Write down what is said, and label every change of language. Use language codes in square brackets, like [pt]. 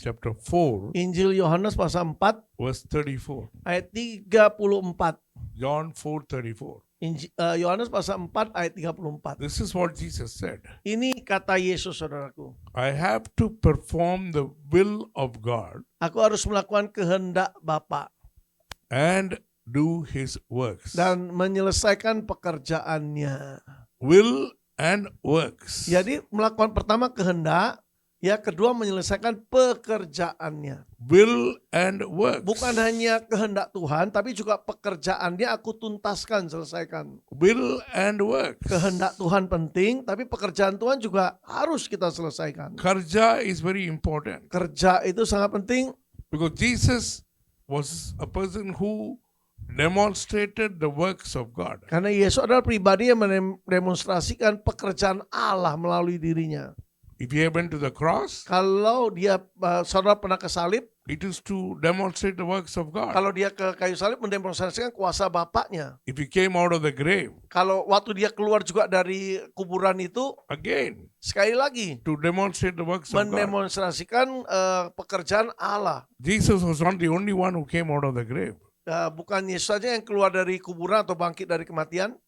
[en] chapter 4, [id] Injil Yohanes pasal 4 [en] verse 34. [id] ayat 34. [en] John 4:34. [id] Yohanes pasal 4 ayat 34. [en] This is what Jesus said. [id] Ini kata Yesus, saudaraku. [en] I have to perform the will of God [id] Aku harus melakukan kehendak Bapa [en] and do his works. [id] dan menyelesaikan pekerjaannya. [en] Will and works. [id] Jadi melakukan pertama kehendak, ya kedua menyelesaikan pekerjaannya. [en] Will and works. [id] Bukan hanya kehendak Tuhan, tapi juga pekerjaannya aku tuntaskan, selesaikan. [en] Will and works. [id] Kehendak Tuhan penting, tapi pekerjaan Tuhan juga harus kita selesaikan. [en] Karja is very important [id] Kerja itu sangat penting, [en] because Jesus was a person who demonstrated the works of God. [id] karena Yesus adalah pribadi yang mendemonstrasikan pekerjaan Allah melalui dirinya. [en] If he went to the cross, [id] Kalau dia, saudara pernah ke salib, [en] it is to demonstrate the works of God. [id] kalau dia ke kayu salib mendemonstrasikan kuasa Bapaknya. [en] If he came out of the grave, [id] Kalau waktu dia keluar juga dari kuburan itu, [en] again, [id] sekali lagi [en] to demonstrate the works of God. [id] mendemonstrasikan pekerjaan Allah. [en] Jesus was not the only one who came out of the grave. [id] Bukan Yesus saja yang keluar dari kuburan atau bangkit dari kematian.